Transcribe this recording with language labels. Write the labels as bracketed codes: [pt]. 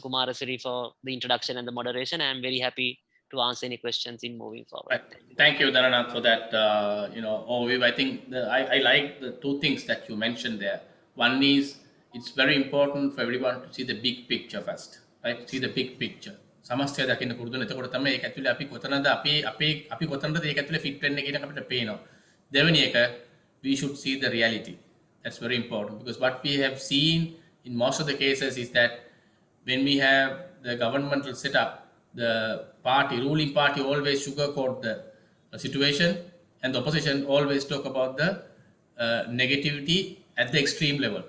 [en] Kumarasiri for the introduction and the moderation. I'm very happy to answer any questions in moving forward. Right. Thank you, Dharanath, for that overview. I think I like the 2 things that you mentioned there. One is it's very important for everyone to see the big picture first, right? See the big picture. [si] සමස්තය දකින්න පුරුදු වෙන. එතකොට තමයි ඒක ඇතුලේ අපි කොතනද අපි කොතනද ඒක ඇතුලේ ෆිට වෙන්නේ කියන එක අපිට පේනවා. දෙවෙනි එක, [en] we should see the reality. That's very important because what we have seen in most of the cases is that when we have the governmental setup, the ruling party always sugarcoat the situation and the opposition always talk about the negativity at the extreme level.